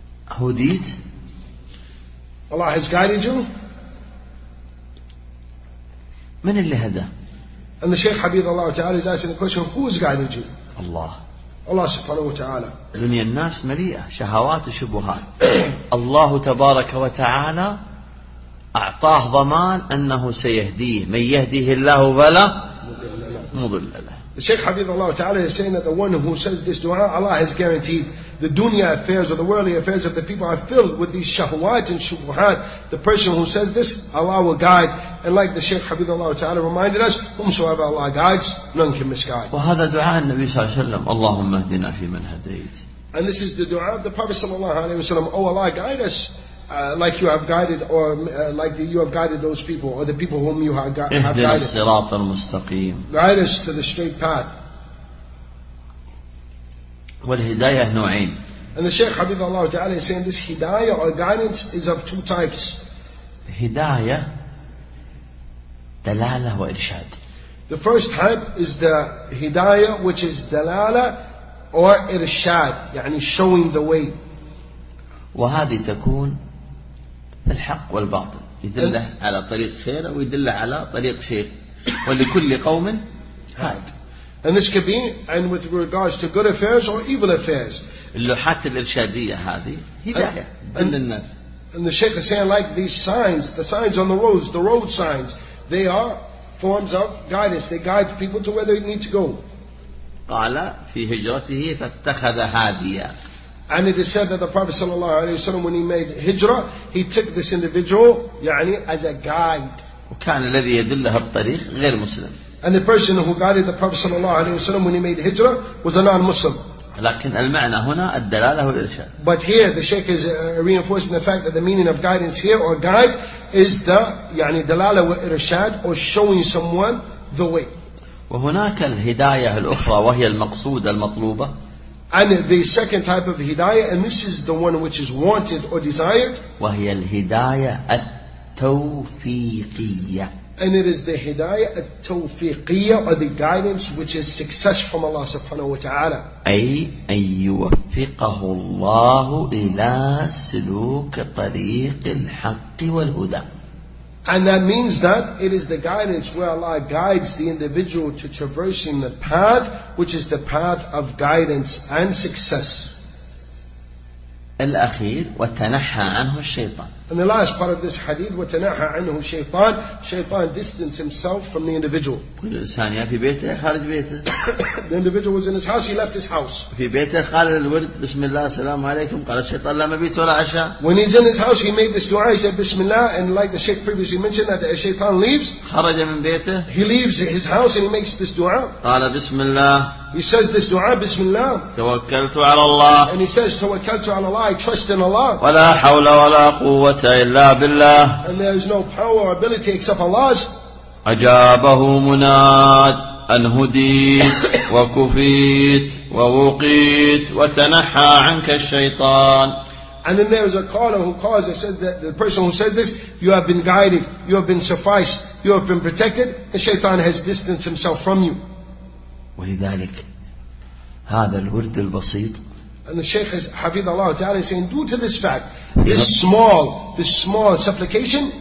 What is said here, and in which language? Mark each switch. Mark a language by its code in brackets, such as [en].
[ar] هديت. [en] Allah has guided you. [ar] من اللي هدى؟ [en] And the Shaykh [ar] حبيب الله تعالى [en] is asking the question, who has guided you? Allah. [ar] Allah سبحانه وتعالى. دنيا الناس مليئة شهوات وشبهات. الله تبارك وتعالى أعطاه ضمان أنه سيهديه. من يهديه الله فلا مضل له. [en] The Shaykh [ar] حبيب الله تعالى [en] is saying that the one who says this dua, Allah has guaranteed the dunya affairs or the worldly affairs of the people are filled with these shahwat and shubuhat. The person who says this, Allah will guide. And like the Shaykh [ar] حبيب الله تعالى [en] reminded us, whomsoever Allah guides, none can misguide. [ar] وهذا دعاء النبي صلى الله عليه وسلم. اللهم اهدنا في من هديت. [en] And this is the dua of the Prophet صلى الله عليه وسلم. Oh Allah, guide us like you have guided or like the, you have guided those people or the people whom you have guided. [ar] اهدنا الصراط المستقيم. [en] Guide us to the straight path. [ar] والهداية نوعين. [en] And the Shaykh [ar] حبيب الله تعالى [en] is saying this هداية or guidance is of two types. [ar] هداية دلالة وإرشاد. [en] The first type is the هداية which is دلالة or إرشاد, يعني showing the way. [ar] وهذه تكون في الحق والباطل, يدله على طريق خير ويدله على طريق شر, ولكل قوم هاد. [en] And this could be, and with regards to good affairs or evil affairs. [ar] اللوحات الإرشادية هذه هداية عند الناس. [en] And the Shaykh is saying like these signs, the signs on the road signs, they are forms of guidance. They guide people to where they need to go. [ar] قال في هجرته فاتخذ هاديا. [en] And it is said that the Prophet صلى الله عليه وسلم, when he made hijra, he took this individual, يعني as a guide. [ar] وكان الذي يدله الطريق غير مسلم. [en] And the person who guided the Prophet صلى الله عليه وسلم when he made hijrah was a non-Muslim. [ar] لكن المعنى هنا الدلالة والإرشاد. [en] But here the Shaykh is reinforcing the fact that the meaning of guidance here or guide is the [ar] يعني دلالة والإرشاد [en] or showing someone the way. [ar] وهناك الهداية الأخرى وهي المقصودة المطلوبة. [en] And the second type of hidayah, and this is the one which is wanted or desired. [ar] وهي الهداية التوفيقية. [en] And it is the hidayah التوفيقية, or the guidance which is success from Allah سبحانه وتعالى. [ar] أي أن يوفقه الله إلى سلوك طريق الحق والهدى. [en] And that means that it is the guidance where Allah guides the individual to traversing the path, which is the path of guidance and success. [ar] الأخير وتنحى عنه الشيطان. [en] And the last part of this hadith, [ar] وتنحى عنه الشيطان. [en] Shaitan distanced himself from the individual. [ar] الإنسان يا في بيته خارج بيته. [en] The individual was in his house. He left his house. [ar] في بيته قال الورد بسم الله السلام عليكم. قال الشيطان لا مبيت ولا عشاء. [en] When he's in his house, he made this dua. He said بسم الله, and like the sheikh previously mentioned, that the shaitan leaves. [ar] خرج من بيته. [en] He leaves his house and he makes this dua. قال بسم الله. He says this dua, Bismillah. [ar] توكلت على الله. [en] And he says, [ar] توكلت على الله. [en] I trust in Allah. [ar] ولا حول ولا قوة إلا بالله. [en] And there is no power or ability except Allah's. [ar] أجابه مناد أن هديت وكفيت ووقيت وتنحى عنك الشيطان. [en] And then there is a caller who calls and says that the person who said this, you have been guided, you have been sufficed, you have been protected. The shaitan has distanced himself from you. [ar] ولذلك هذا الورد البسيط. [en] And the Shaykh is [ar] حفظ الله تعالى [en] saying, due to this fact, this small supplication,